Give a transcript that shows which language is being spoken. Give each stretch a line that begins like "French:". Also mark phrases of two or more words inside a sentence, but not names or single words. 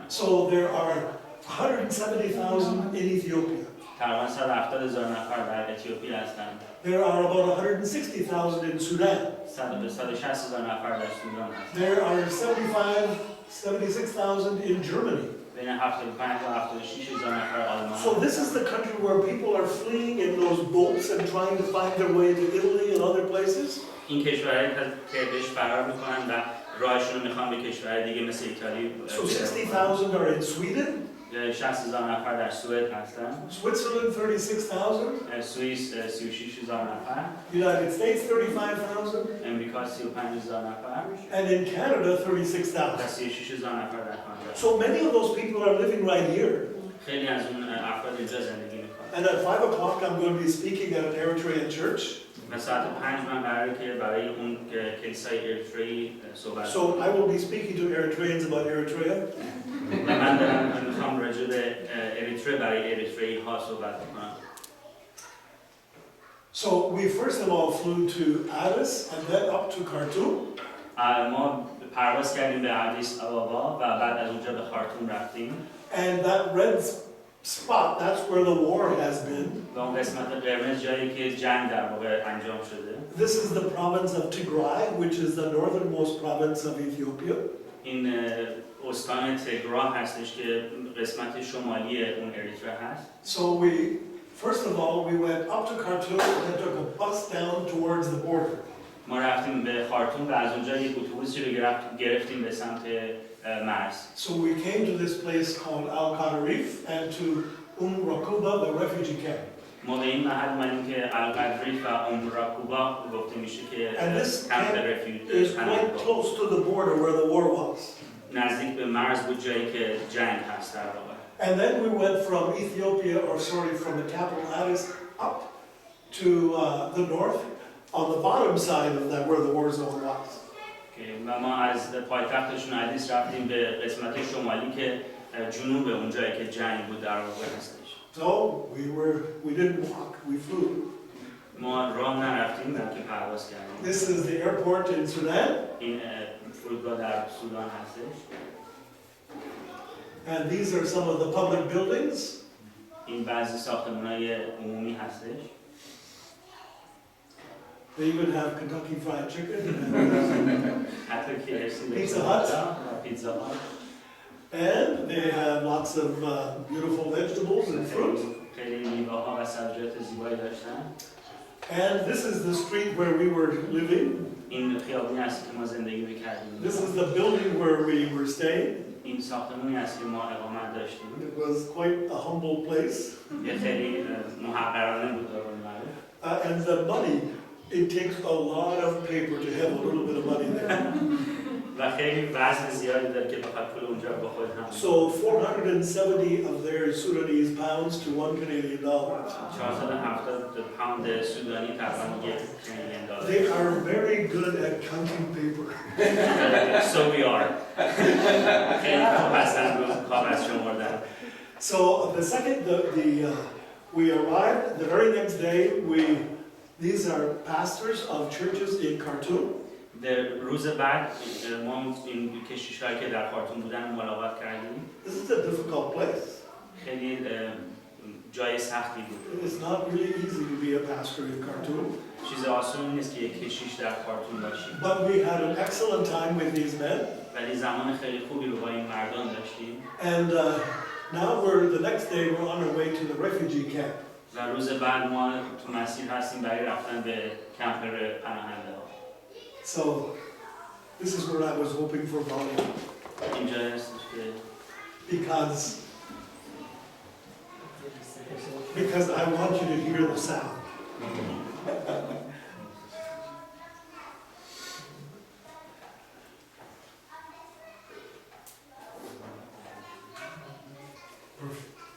English: So there are 170,000 in Ethiopia.
Persian: تقریبا 170,000 نفر در اتیوپی هستند.
English: There are about 160,000 in Sudan.
Persian: 160,000 نفر در سودان هستند.
English: There are 76,000 in Germany.
Persian: بین 75 تا 76,000 نفر آلمان.
English: So this is the country where people are fleeing in those boats and trying to find their way to Italy and other places.
Persian: این کشورهایی که بهش فرار میکنن و راهشون رو میخوان به کشورهای دیگه مثل ایتالی.
English: So 60,000 are in Sweden.
Persian: 60,000 نفر در سوئد هستن.
English: Switzerland 36,000.
Persian: سوئیس 36,000 نفر.
English: United States 35,000.
Persian: امریکا 35,000 نفر.
English: And in Canada 36,000.
Persian: 36,000 نفر در کانادا.
English: So many of those people are living right here.
Persian: خیلی از اون افراد اینجا زندگی میکنن.
English: And at 5 o'clock I'm going to be speaking at an Eritrean church.
Persian: و ساعت 5 من قراره که برای اون کلیسای اریتری صحبت کنم.
English: So I will be speaking to Eritreans about Eritrea.
Persian: و من دارم میخوام راجع به اریتره برای اریتری ها صحبت کنم.
English: So we first of all flew to Addis and then up to Khartoum.
Persian: ما پرواز کردیم به آدیس آبابا و بعد از اونجا به خارتوم رفتیم.
English: And that red spot, that's where the war has been.
Persian: و اون قسمت قرمز جایی که جنگ در واقع انجام شده.
English: This is the province of Tigray, which is the northernmost province of Ethiopia.
Persian: این استان تگرا هستش که قسمت شمالی اون اریتره هست.
English: So we, first of all, we went up to Khartoum and took a bus down towards the border.
Persian: ما رفتیم به خارتوم و از اونجا یک اتوبوسی رو گرفتیم به سمت مرز.
English: So we came to this place called Al-Qadarif and to Rakuba, the refugee camp.
Persian: ما به این محل اومدیم که القدریف و راکوبا گفته میشه که
English: camp refugee is quite close to the border where the war was.
Persian: نزدیک به مرز بود جایی که جنگ هست در واقع.
English: And then we went from Ethiopia, from the capital Addis up to the north on the bottom side of that where the war zone was.
Persian: و ما از پایتختشون آدیس رفتیم به قسمت شمالی که جنوب اون جایی که جنگ بود در واقع هستش.
English: So we didn't walk, we flew.
Persian: ما راه نرفتیم بلکه پرواز کردیم.
English: This is the airport in Sudan.
Persian: این فرودگاه در سودان هستش.
English: And these are some of the public buildings.
Persian: این بعضی ساختمان‌های عمومی هستش.
English: They even have Kentucky Fried Chicken.
Persian: حتی KFC
English: Pizza Hut.
Persian: پیتزا هات.
English: And they have lots of beautiful vegetables and fruit.
Persian: خیلی میوه‌ها و سبزیجات زیبایی داشتن.
English: And this is the street where we were living.
Persian: این خیابونی است که ما زندگی می‌کردیم.
English: This is the building where we were staying.
Persian: این ساختمانی است که ما اقامت داشتیم.
English: It was quite a humble place.
Persian: یه خیلی محقرانه بود به قول معروف.
English: And the money, it takes a lot of paper to have a little bit of money there.
Persian: و خیلی وزن زیادی داره که بخواد پول اونجا با خود هم.
English: So 470 of their Sudanese pounds to $1 Canadian.
Persian: 470 پوند سودانی تقریبا یک
English: Canadian dollar. They are very good at counting paper. So we are.
Persian: خیلی خوب هستن رو کاغذ شمردن.
English: So the second we arrived, the very next day these are pastors of churches in Khartoum.
Persian: در روز بعد ما این کشیش‌هایی که در خارتوم بودن ملاقات کردیم.
English: This is a difficult place.
Persian: خیلی جای سختی بود.
English: It's not really easy to be a pastor in Khartoum.
Persian: چیز آسونی نیست که یک کشیش در خارتوم باشیم.
English: But we had an excellent time with these men.
Persian: ولی زمان خیلی خوبی رو با این مردان داشتیم.
English: And now the next day we're on our way to the refugee camp.
Persian: و روز بعد ما تو مسیر هستیم برای رفتن به کمپ پناهندگان.
English: So this is where I was hoping for volume.
Persian: اینجا هستش که
English: because I want you to hear the sound. Perfect.